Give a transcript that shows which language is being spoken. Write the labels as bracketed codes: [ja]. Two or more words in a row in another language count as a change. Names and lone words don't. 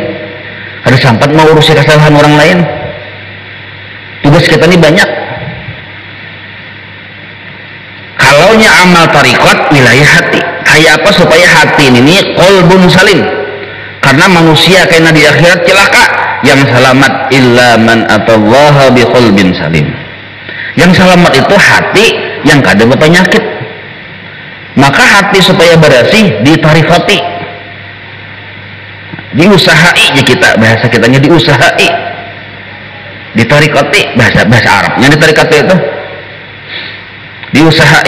[bjn] Ada sempat mau urusi kesalahan orang lain. Tugas kita nih banyak. Kalaunya amal tariqat wilayah hati. Kayak apa supaya hati ini [ar] qalbun salim? [bjn] Karena manusia kayaknya di akhirat celaka. Yang selamat [ar] illa man atallaha bi qalbin salim. [bjn] Yang selamat itu hati yang kada berpenyakit. Maka hati supaya bersih ditarikati, diusahai ya, kita bahasa kitanya diusahai, ditarikati bahasa Arabnya ditarikati itu diusahai.